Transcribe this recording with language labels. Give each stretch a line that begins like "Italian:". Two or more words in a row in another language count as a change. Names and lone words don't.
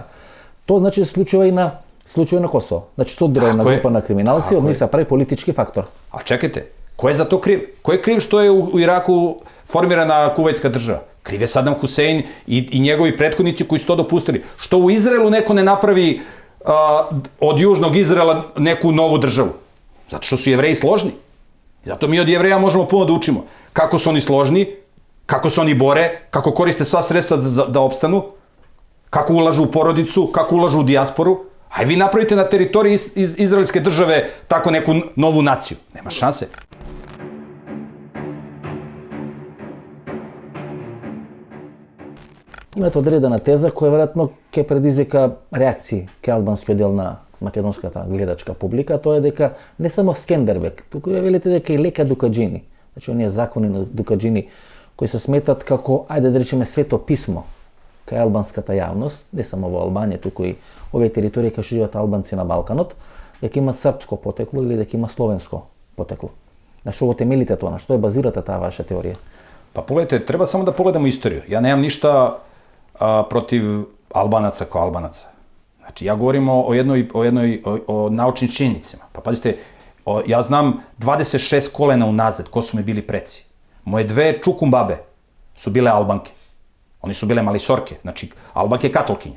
Macedonian: Тоа значи се случува и на случај на Косово. Значи се одредена група на криминалци, од нив се прави политички фактор.
Serbian: А чекайте, кој е за то крив? Кој е крив што е у Ираку формирана кувејтска држава? Крив е Садам Хусейн и негови претходници кои su to допустили. Што у Израелу неко не направи од Јужног Израела неку нову државу? Zato što su Jevreji složni. Zato mi od Jevreja možemo puno da učimo. Kako su oni složni, kako se oni bore, kako koriste sva sredstva da opstanu, kako ulažu u porodicu, kako ulažu u dijasporu. Aj vi napravite na teritoriji iz izraelske države tako neku novu naciju. Nema šanse.
Macedonian: Имате одредена теза која веројатно ќе предизвика реакции кај албанскиот дел на македонската гледачка публика, тоа е дека не само Скендербег, туку ја велите дека и Лека Дукаџини, значи оние закони на Дукаџини кои се сметат како, ајде да речеме, свето писмо кај албанската јавност, не само во Албанија, туку и овие територии кај што живеат албанци на Балканот, дека има српско потекло или дека има словенско потекло. На што го темелите тоа, на што е базирата таа ваша теорија?
Serbian: Pa pogledajte, treba samo da pogledamo istoriju. Ja nemam ništa protiv Albanaca kao Albanaca. Znači, ja govorim o naučnim činjenicama. Pa pazite, ja znam 26 kolena unazad ko su mi bili preci. Moje dve čukumbabe su bile Albanke. Oni su bile malisorke, znači Albanke katolkinje.